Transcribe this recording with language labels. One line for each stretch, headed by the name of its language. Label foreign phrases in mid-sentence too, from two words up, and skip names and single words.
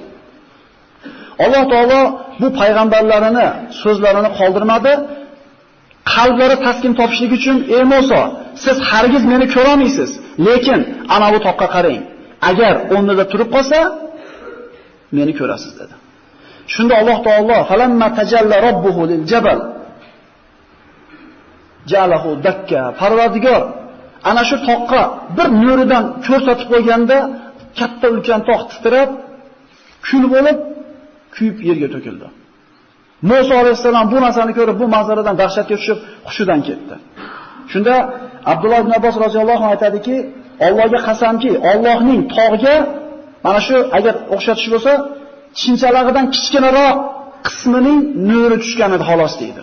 Uzbek: Alloh taolo bu payg'ambarlarini so'zlarini qoldirmadi. Qalblari taskin topishlik uchun, ey Musa, siz hargiz meni ko'ra olmaysiz, lekin ana bu toqqa qarang. Agar o'rnida turib qolsa, meni ko'rasiz dedi. Shunda Alloh taolo
Arabic: فلما تجلى ربه للجبل جعله دكا.
Uzbek: Parvardigor ana shu toqqa bir nuridan ko'rsatib qo'yganda katta ulkan tog' titrab, kul bo'lib, kuyib yerga to'kildi. Musa alayhisalom bu narsani ko'rib, bu manzaradan dahshatga tushib, hushidan ketdi. Shunda Abdulloh ibn Abbos roziyallohu anhu aytadiki, Allohga qasamki, Allohning tog'ga mana shu agar o'xshatish bo'lsa, chinchalag'idan kichkinaroq qismining nuri tushgan edi xolos deydi.